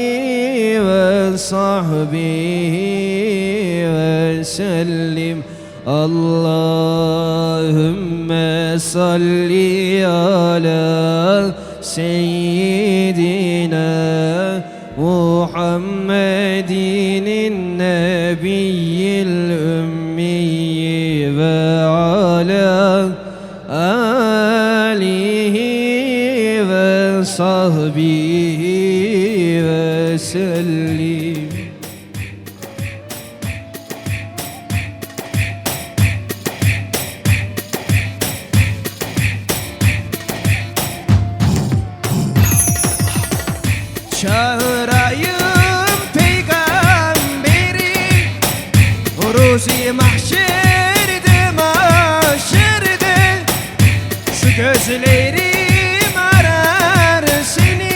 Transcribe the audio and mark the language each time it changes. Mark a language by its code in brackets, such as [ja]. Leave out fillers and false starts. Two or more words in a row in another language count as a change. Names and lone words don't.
[ar] وصحبه وسلم اللهم صل على سيدنا محمد النبي الأمي وعلى آله وصحبه وسلم. [tr] Çağırayım peygamberi, Ruzi mahşerde mahşerde, şu gözlerim arar seni.